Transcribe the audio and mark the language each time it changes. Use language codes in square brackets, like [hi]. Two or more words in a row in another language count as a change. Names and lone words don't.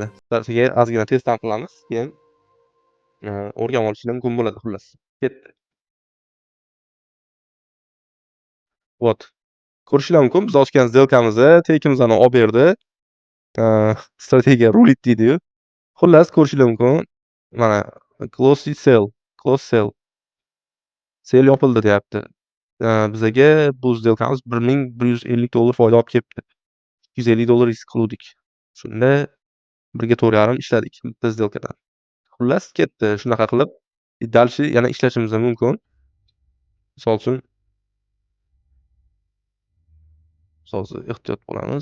[uz] Sizlarga ozgina testdan qilamiz, keyin o'rganib olishingiz mumkin bo'ladi, xullas. Ketdi. Вот. Ko'rishingiz mumkin, biz ochgan сделкamizni, take'imizni olib berdi. Strategiya rulit deydi-yu. Xullas, ko'rishingiz mumkin. Mana [en] close sell. [uz] Sell yopildi deyapti. Bizga bu сделкamiz $1150 foyda olib kelibdi. $250 risk qildik. Shunda 1.4.5 ishladik bitta сделкаdan. Xullas ketdi. Shunaqa qilib dalshi yana ishlashimiz mumkin. Misol uchun ehtiyot bo'lamiz.